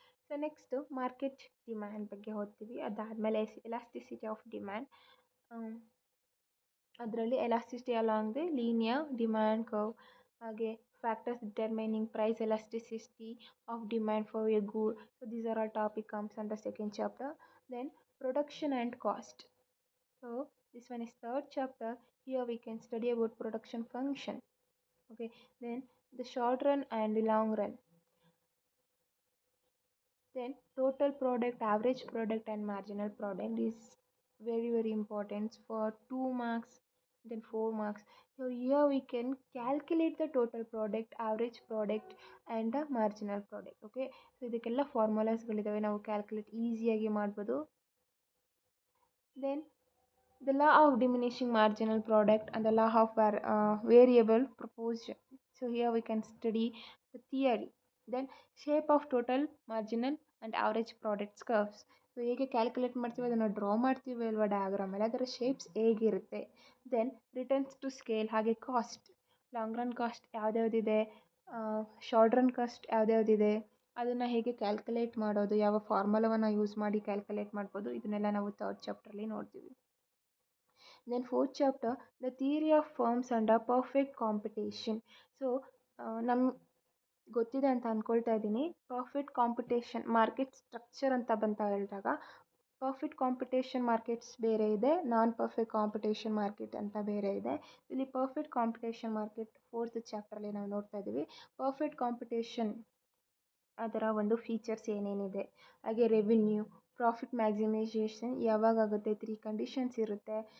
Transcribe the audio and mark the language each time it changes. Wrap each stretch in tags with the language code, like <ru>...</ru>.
<en>so next market demand</en> <kn>ಬಗ್ಗೆ ಓದ್ತೀವಿ. ಅದಾದಮೇಲೆ</kn> <en>Elasticity of demand, ಅದರಲ್ಲಿ elasticity along the linear demand curve. ಹಾಗೆ factors determining price elasticity of demand for a good. So these are all topic comes under second chapter. Then production and cost. So this one is third chapter. Here we can study about production function. Okay, then the short run and the long run. Then total product, average product and marginal product is very important for 2 marks, then 4 marks. So here we can calculate the total product, average product and the marginal product. Okay, so</en> <kn>ಇದಕ್ಕೆಲ್ಲ ಫಾರ್ಮುಲಾಸ್ಗಳಿದ್ದಾವೆ, ನಾವು calculate ಈಸಿಯಾಗಿ ಮಾಡ್ಬೋದು.</kn> <en>Then the law of diminishing marginal product and the law of variable proportion. So here we can study the theory. Then shape of total marginal and average products curves.</en> <kn>So ಹೇಗೆ calculate ಮಾಡ್ತೀವಿ ಅದನ್ನು draw ಮಾಡ್ತೀವಿ ಅಲ್ವಾ ಡಯಾಗ್ರಾಮಲ್ಲಿ, ಅದರ shapes ಹೇಗಿರುತ್ತೆ. Then returns to scale, ಹಾಗೆ cost, long run cost ಯಾವ್ದ್ಯಾವ್ದಿದೆ, short run cost ಯಾವ್ದ್ಯಾವ್ದಿದೆ, ಅದನ್ನು ಹೇಗೆ ಕ್ಯಾಲ್ಕುಲೇಟ್ ಮಾಡೋದು, ಯಾವ ಫಾರ್ಮುಲಾವನ್ನು ಯೂಸ್ ಮಾಡಿ ಕ್ಯಾಲ್ಕುಲೇಟ್ ಮಾಡ್ಬೋದು, ಇದನ್ನೆಲ್ಲ ನಾವು ಥರ್ಡ್ ಚಾಪ್ಟ್ರಲ್ಲಿ ನೋಡ್ತೀವಿ.</kn> <en>Then fourth chapter, the theory of firms under perfect competition. So</en> <kn>ಗೊತ್ತಿದೆ ಅಂತ ಅಂದ್ಕೊಳ್ತಾ ಇದ್ದೀನಿ. ಪರ್ಫೆಕ್ಟ್ ಕಾಂಪಿಟೇಷನ್ ಮಾರ್ಕೆಟ್ ಸ್ಟ್ರಕ್ಚರ್ ಅಂತ ಬಂತ ಹೇಳಿದಾಗ ಪರ್ಫೆಕ್ಟ್ ಕಾಂಪಿಟೇಷನ್ ಮಾರ್ಕೆಟ್ಸ್ ಬೇರೆ ಇದೆ, ನಾನ್ ಪರ್ಫೆಕ್ಟ್ ಕಾಂಪಿಟೇಷನ್ ಮಾರ್ಕೆಟ್ ಅಂತ ಬೇರೆ ಇದೆ. ಇಲ್ಲಿ ಪರ್ಫೆಕ್ಟ್ ಕಾಂಪಿಟೇಷನ್ ಮಾರ್ಕೆಟ್ ಫೋರ್ತ್ ಚಾಪ್ಟ್ರಲ್ಲಿ ನಾವು ನೋಡ್ತಾ ಇದ್ದೀವಿ. ಪರ್ಫೆಕ್ಟ್ ಕಾಂಪಿಟೇಷನ್ ಅದರ ಒಂದು ಫೀಚರ್ಸ್ ಏನೇನಿದೆ, ಹಾಗೆ ರೆವಿನ್ಯೂ, ಪ್ರಾಫಿಟ್ ಮ್ಯಾಕ್ಸಿಮೈಸೇಷನ್ ಯಾವಾಗ ಆಗುತ್ತೆ, 3 ಕಂಡೀಷನ್ಸ್ ಇರುತ್ತೆ.</kn>